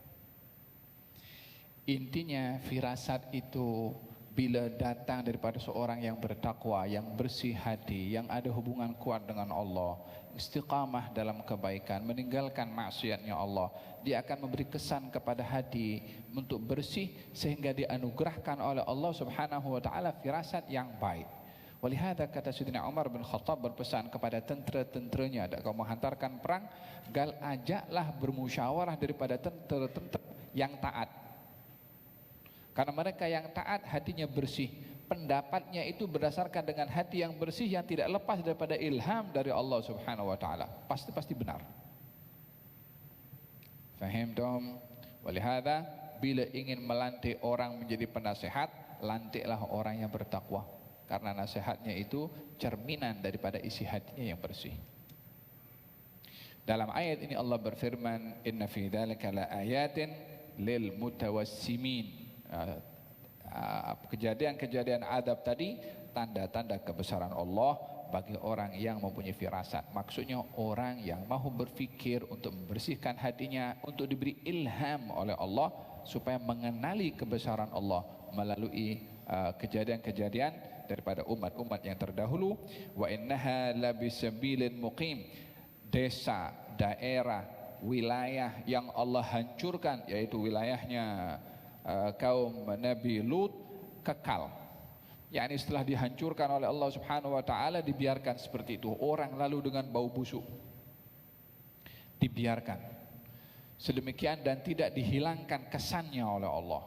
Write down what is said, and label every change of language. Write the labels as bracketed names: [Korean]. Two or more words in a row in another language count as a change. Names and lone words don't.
[Malay] Intinya firasat itu bila datang daripada seorang yang bertakwa, yang bersih hati, yang ada hubungan kuat dengan Allah, istiqamah dalam kebaikan, meninggalkan maksiatnya Allah, dia akan memberi kesan kepada hati untuk bersih sehingga dianugerahkan oleh Allah [Arabic] سبحانه وتعالى [Malay] firasat yang baik. Walihada kata Sayyidina Umar bin Khattab berpesan kepada tentera-tenteranya, ada kau menghantarkan perang, gal ajaklah bermusyawarah daripada tentera-tentera yang taat. Karena mereka yang taat hatinya bersih, pendapatnya itu berdasarkan dengan hati yang bersih yang tidak lepas daripada ilham dari Allah [Arabic] سبحانه وتعالى. [Malay] Pasti benar. Faham dong? Walihada bila ingin melantik orang menjadi penasehat, lantiklah orang yang bertakwa. Karena nasihatnya itu cerminan daripada isi hatinya yang bersih. Dalam ayat ini Allah berfirman, [Arabic] إن في ذلك لآيات للمتوسمين. [Malay] Kejadian-kejadian adab tadi tanda-tanda kebesaran Allah bagi orang yang mempunyai firasat. Maksudnya orang yang mahu berfikir untuk membersihkan hatinya, untuk diberi ilham oleh Allah supaya mengenali kebesaran Allah melalui kejadian-kejadian daripada umat-umat yang terdahulu. [Arabic] وإنها لبسبيل مقيم. [Malay] Desa, daerah, wilayah yang Allah hancurkan, yaitu wilayahnya kaum Nabi Lut, kekal. yakni setelah dihancurkan oleh Allah [Arabic] سبحانه وتعالى [Malay] dibiarkan seperti itu, orang lalu dengan bau busuk, dibiarkan sedemikian dan tidak dihilangkan kesannya oleh Allah.